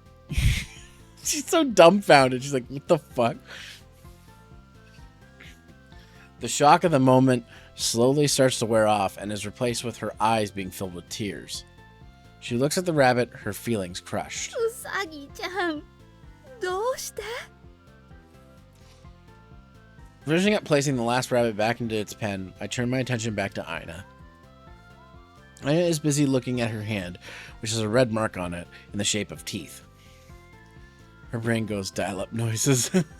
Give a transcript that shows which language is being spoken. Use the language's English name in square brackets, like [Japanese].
[English] She's so dumbfounded. She's like, what the fuck? The shock of the moment slowly starts to wear off and is replaced with her eyes being filled with tears. She looks at the rabbit, her feelings crushed. [Japanese] うさぎちゃん、どうして？ [English] Finishing up placing the last rabbit back into its pen, I turn my attention back to Ina. Ina is busy looking at her hand, which has a red mark on it in the shape of teeth. Her brain goes dial-up noises.